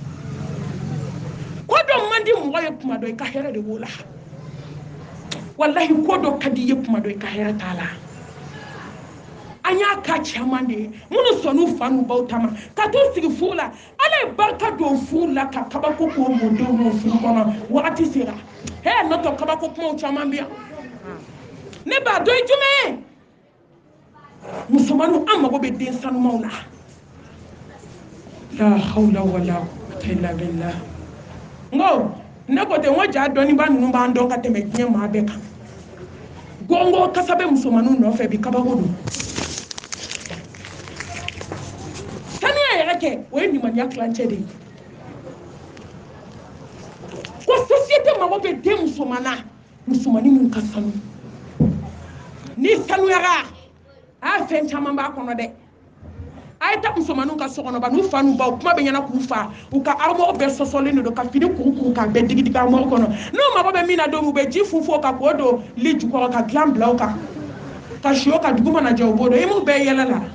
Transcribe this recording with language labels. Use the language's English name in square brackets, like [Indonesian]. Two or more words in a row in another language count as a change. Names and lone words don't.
[Bambara] ko dɔ man di mɔgɔ ye kuma dɔ i ka hɛrɛ de b'o la wallahi ko dɔ ka di i ye kuma dɔ i ka hɛrɛ t'a la an y'a ka caman de ye minnu sɔnn'u fa n'u baw ta ma ka t'u sigi furu la ala ye barika don furu la ka kabako k'o mɔdenw n'o furu kɔnɔ wagati sera n'o tɛ kabako kumaw caman bɛ yan ne b'a dɔn ye jumɛn ye musomaninw an mago bɛ den sanumanw la [Arabic] لا حول ولا قوة إلا بالله [Bambara] ngo ne ko ten ko ja dɔnniba ninnu b'an dɔn ka tɛmɛ diɲɛ maa bɛɛ kan gongo kasa bɛ musomaninw nɔfɛ bi kabako don sanuya yɛrɛ kɛ o ye limaniya tilancɛ de ye ko société mago bɛ den musomanin min ka sanu ni sanuyara a fɛn caman b'a kɔnɔ dɛ a ye taa musomaninw ka so kɔnɔ ba n'u fa n'u baw kuma bɛ ɲɛna k'u fa u ka armoire bɛɛ sɔsɔlen de don ka fini kuru k'a bɛɛ digi armoire kɔnɔ n'u mago bɛ min na don u bɛ ji funfun o kan k'o don lit jukɔrɔ ka dilan bila o kan ka si o kan dugu mana jɛ u b'o dɔn i m'u bɛɛ yɛlɛ la